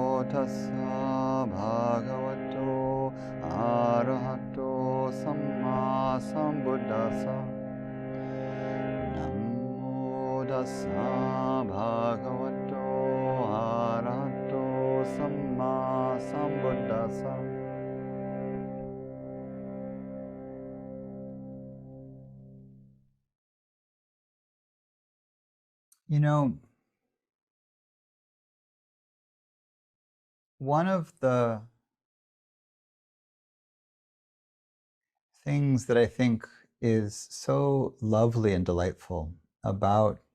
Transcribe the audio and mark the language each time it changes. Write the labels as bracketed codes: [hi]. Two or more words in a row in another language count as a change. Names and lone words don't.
[pi] tassa bhagavato arahato samma sambuddhassa. Namo tassa bhagavato arahato samma sambuddhassa. [en] You know, one of the things that I think is so lovely and delightful about